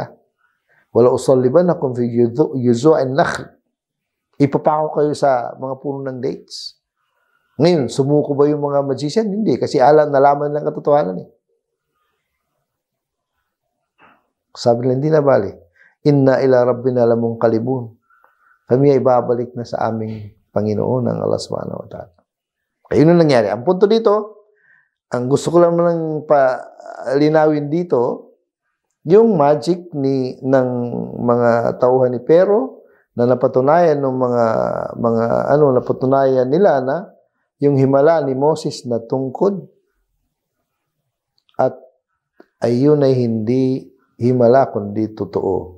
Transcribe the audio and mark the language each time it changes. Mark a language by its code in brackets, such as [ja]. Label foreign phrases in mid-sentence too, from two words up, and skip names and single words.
[ar] ولأصلبنكم في جذوع النخل. [tl] Ipapako kayo sa mga puno ng dates. Ngayon, sumuko ba yung mga magician? Hindi, kasi nalaman ng katotohanan eh. Sabi nila, hindi na bali. [ar] إنا إلى ربنا لمنقلبون. [tl] Kami ay babalik na sa aming Panginoon ng Allah [ar] سبحانه وتعالى. [tl] Kaya yun ang nangyari. Ang punto dito, ang gusto ko lang linawin dito, yung magic ng mga tauhan ni Pero na napatunayan ng napatunayan nila na yung himala ni Moses na tungkod at ayun ay hindi himala kundi totoo.